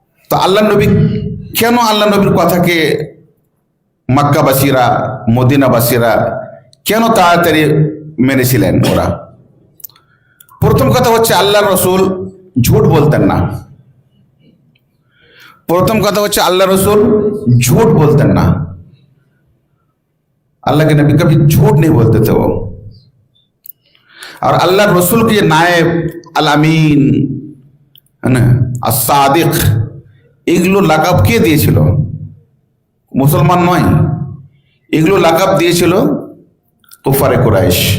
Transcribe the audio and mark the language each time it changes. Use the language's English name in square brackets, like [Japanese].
[Bangla] তো আল্লাহ নবী, কেন আল্লাহ নবীর কথাকে মক্কাবাসীরা, মদিনাবাসীরা কেন তাড়াতাড়ি মেনেছিলেন? ওরা প্রথম কথা হচ্ছে আল্লাহ রসুল ঝুট বলতেন না। প্রথম কথা হচ্ছে আল্লাহ রসুল [Hindi] झूठ बोलते ना, अल्लाह के नबी कभी झूठ नहीं बोलते थे वो। और अल्लाह रसूल के नायब अल अमीन है ना, अस-सादिक, [Bangla] এগুলো লাকাব কে দিয়েছিল? মুসলমান নয়, এগুলো লাকাব দিয়েছিল কুফারে কুরাইশ।